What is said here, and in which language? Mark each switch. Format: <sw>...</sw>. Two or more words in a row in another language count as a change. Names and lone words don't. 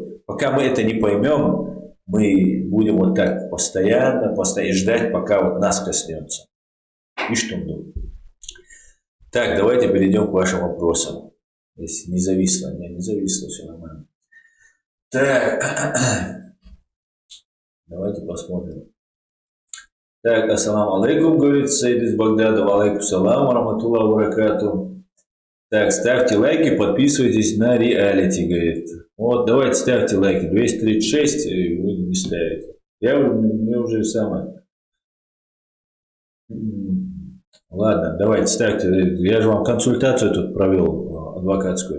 <ru>Пока мы это не поймем, мы будем вот так постоянно ждать, пока нас коснется. И что мы. Так, давайте перейдем к вашим вопросам. Если не зависло, все нормально. Так. Давайте посмотрим. Так,</ru> <ar>السلام عليكم,</ar> <ru>говорит Саид из Багдада.</ru> <ar>عليكم السلام، رحمة الله بركاته.</ar> <ru>Так, ставьте лайки, подписывайтесь на реалити, говорит. Вот, давайте ставьте лайки. 236, и вы не ставите. Мне уже самое. Ладно, давайте ставьте. Я же вам консультацию тут провел адвокатскую.</ru>